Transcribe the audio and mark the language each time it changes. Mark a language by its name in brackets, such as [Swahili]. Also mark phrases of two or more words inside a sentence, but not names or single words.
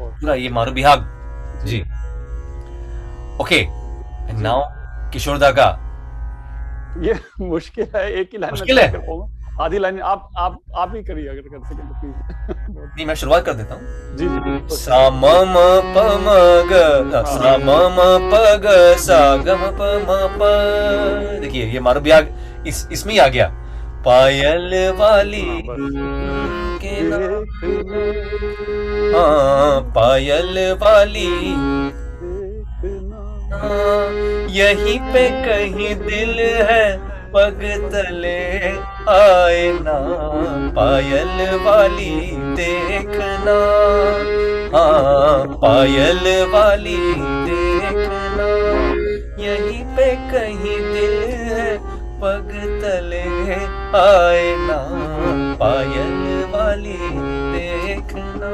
[Hindi] होगा ये मारू बिहाग जी। [English] okay and now [Hindi] किशोर दा का ये मुश्किल है, एक ही लाइन में मुश्किल try है? कर पाऊंगा। आधी लाइन आप ही करिए अगर कर सकें तो प्लीज। नहीं मैं शुरुआत कर देता हूँ। जी जी सा म म प म ग सा म म प ग सा ग म प म प। देखिए ये मारू बिहाग इसमें ही आ गया। पायल वाली हाँ, बस। के नाम, देखना हाँ पायल वाली देखना हाँ, यहीं पे कहीं दिल है पग तले आए ना पायल वाली देखना, हाँ पायल वाली देखना यहीं पे कहीं दिल है पग तले आए ना पायल वाली देखना।